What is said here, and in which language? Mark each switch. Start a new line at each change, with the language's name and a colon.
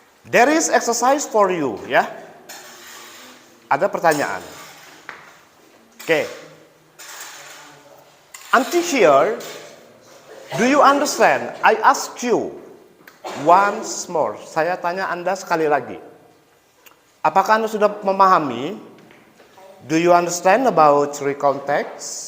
English: There is exercise for you, ya.
Indonesian: Ada pertanyaan.
English: Okay. Until here, do you understand? I ask you once more.
Indonesian: Saya tanya Anda sekali lagi. Apakah Anda sudah memahami?
English: Do you understand about recontext?